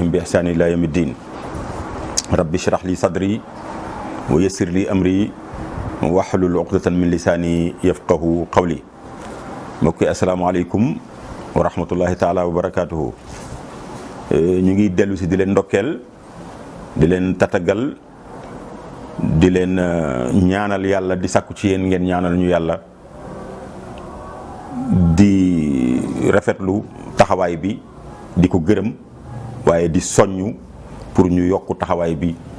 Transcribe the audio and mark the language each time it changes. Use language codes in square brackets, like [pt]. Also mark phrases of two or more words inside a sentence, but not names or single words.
[ar] بإحسان إلى يوم الدين رب اشرح لي صدري ويسر لي أمري واحلل عقدة من لساني يفقه قولي مكي السلام عليكم ورحمة الله تعالى وبركاته [wo] نيجي دلو سي دي لين ndokel di len tatagal di len ñaanal yalla di sakku ci yeen ngeen ñaanal ñu yalla di rafetlu taxaway bi di ko gërëm waye di soñu pour ñu yokku taxaway bi